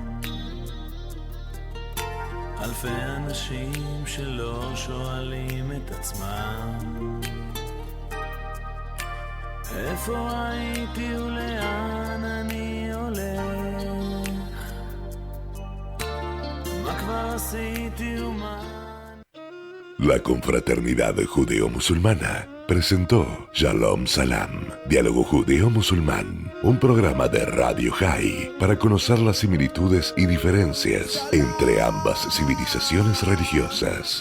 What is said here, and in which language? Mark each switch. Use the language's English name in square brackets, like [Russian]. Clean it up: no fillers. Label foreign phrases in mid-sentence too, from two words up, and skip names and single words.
[Hebrew] אלפי אנשים שלא שואלים את עצמם איפה הייתי ולאן אני הולך, מה כבר עשיתי ומה. [Spanish] La confraternidad judeo-musulmana presentó Shalom Salam, Diálogo Judeo-Musulmán, un programa de Radio High para conocer las similitudes y diferencias entre ambas civilizaciones religiosas.